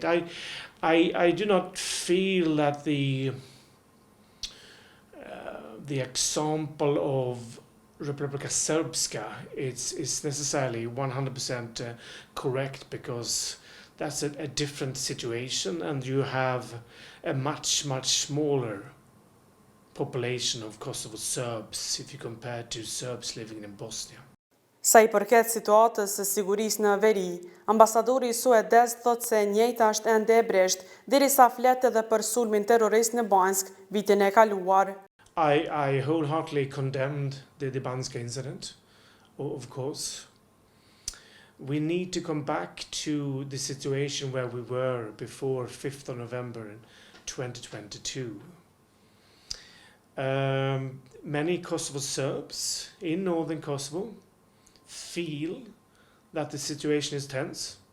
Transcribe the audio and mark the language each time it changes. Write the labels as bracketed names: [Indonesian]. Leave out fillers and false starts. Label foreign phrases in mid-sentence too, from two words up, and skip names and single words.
[English] I do not feel that the example of Republika Srpska is necessarily 100% correct, because that's a different situation, and you have a much smaller population of Kosovo Serbs if you compare to Serbs living in Bosnia. [Albanian] Sa I përket situatës së sigurisë në veri, ambasadori suedez thotë se njëjta është ende e breshtë, derisa flet edhe për sulmin terrorist në Bansk vitin e kaluar. [English] I wholeheartedly condemned the Banska incident, of course. We need to come back to the situation where we were before 5th of November in 2022. Many Kosovo Serbs in northern Kosovo feel that the situation is tense.